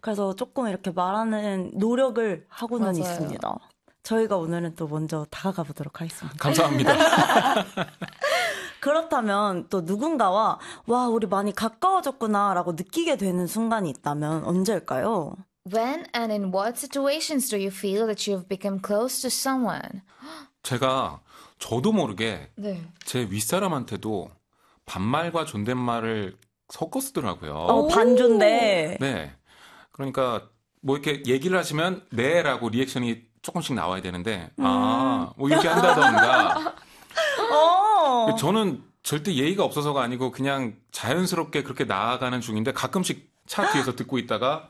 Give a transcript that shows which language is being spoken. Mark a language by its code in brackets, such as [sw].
[ko] 그래서 조금 이렇게 말하는 노력을 하고는 있습니다. 저희가 오늘은 또 먼저 다가가 보도록 하겠습니다. 감사합니다. 그렇다면 또 누군가와 와 우리 많이 가까워졌구나 라고 느끼게 되는 순간이 있다면 언제일까요? [en] When and in what situations do you feel that you've become close to someone? [ko] 제가 저도 모르게 네. 제 윗사람한테도 반말과 존댓말을 섞었더라고요. 반존대. 네. 그러니까 뭐 이렇게 얘기를 하시면 네 라고 리액션이 조금씩 나와야 되는데 아 뭐 이렇게 한다던가 저는 절대 예의가 없어서가 아니고 그냥 자연스럽게 그렇게 나아가는 중인데 가끔씩 차 뒤에서 듣고 있다가